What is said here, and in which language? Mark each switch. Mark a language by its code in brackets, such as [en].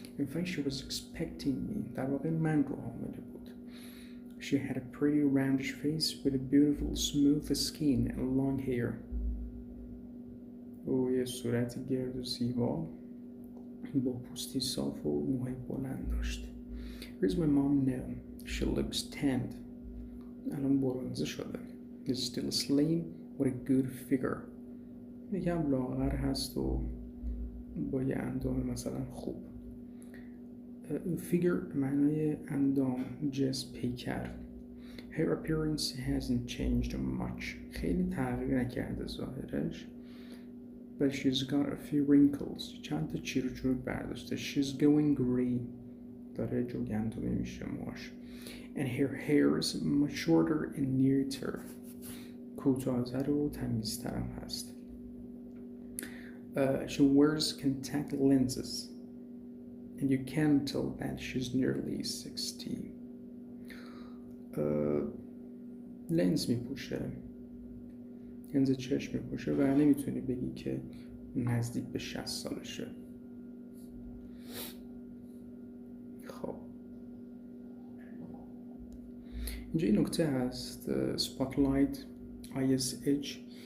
[en] in fact she was expecting me، [fa] در واقع من رو حامله بود. [en] she had a pretty roundish face with a beautiful smooth skin and long hair، [fa] و یه صورت گرد و زیبا با پوستی صاف و موهای بلند داشت. [en] here's my mom now، she looks tanned، [fa] الان برنزه شده. [en] he's still slim with a good figure، [fa] یکم لاغر هست و با یه اندام مثلا خوب. figure معنای اندام، جسم، پیکر. [en] her appearance hasn't changed much، [fa] خیلی تغییر نکرده ظاهرش. [en] but she's got a few wrinkles، [fa] چند تا چیر و چروک برداشته. [en] she's going gray، [fa] داره جوگندمی میشه موهاش. [en] and her hair is much shorter and neater، [fa] کوتاه‌تر و تمیزتر هم هست. [en] she wears contact lenses and you can tell that she's nearly 60. [fa] لنز میپوشه، لنز چشم میپوشه و نمیتونی بگی که نزدیک به 60 سالشه. خب اینجا این نکته هست، spotlight ISH